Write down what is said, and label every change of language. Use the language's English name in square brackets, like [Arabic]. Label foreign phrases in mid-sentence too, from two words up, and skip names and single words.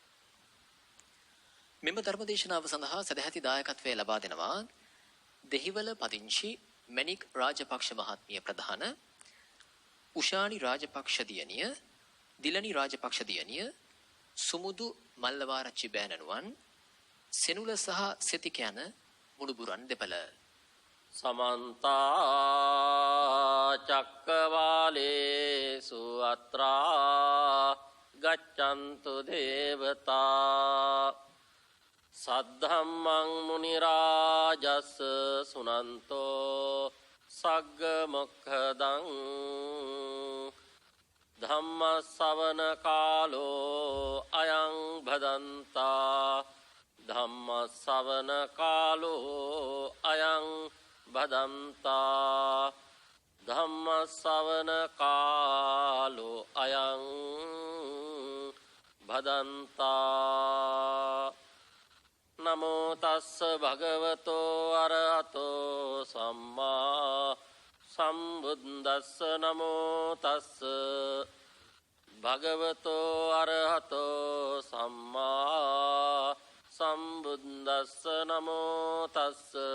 [Sinhala] මෙම ධර්මදේශනාව සඳහා සදැහැති දායකත්වය ලබා දෙනවා දෙහිවල පදිංචි මැණික් රාජපක්ෂ මහත්මිය ප්‍රධාන, උෂානි රාජපක්ෂ දියණිය, දිලනි රාජපක්ෂ දියණිය, සුමුදු මල්ලවාරච්චි බෑණනුවන්, සෙනුල සහ සෙතික යන මුණුබුරන් දෙපළ. [Pali] समन्ता चक्रवालेषु अत्रा गच्छन्तु देवता सद्धम्मं मुनिराजस् सुनन्तो सग्ग मोक्षदं धम्म सवन कालो अयं भदन्ता धम्म सवन कालो अयं भदन्ता धम्म सवन कालो अयं भदन्ता नमो तस्स भगवतो अरहतो सम्मा सम्बुද්දස්ස नमो तस्स भगवतो अरहतो सम्मा सम्बुද්දස්ස नमो तस्स